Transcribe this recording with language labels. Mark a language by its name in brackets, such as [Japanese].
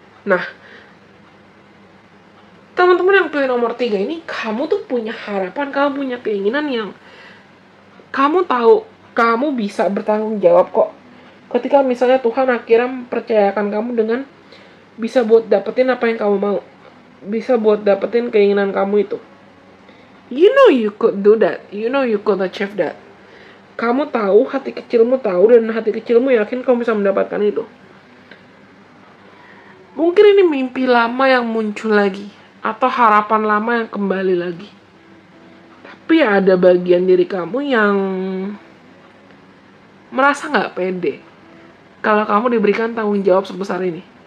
[Indonesian] Nah, teman-teman yang pilih nomor 3 ini, kamu tuh punya harapan, kamu punya keinginan yang kamu tahu kamu bisa bertanggung jawab kok. Ketika misalnya Tuhan akhirnya mempercayakan kamu dengan bisa buat dapetin apa yang kamu mau, bisa buat dapetin keinginan kamu itu. [English] You know you could do that. You know you could achieve that. [Indonesian] Kamu tahu, hati kecilmu tahu, dan hati kecilmu yakin kamu bisa mendapatkan itu. Mungkin ini mimpi lama yang muncul lagi, atau harapan lama yang kembali lagi. Tapi ada bagian diri kamu yang merasa gak pede kalau kamu diberikan tanggung jawab sebesar ini.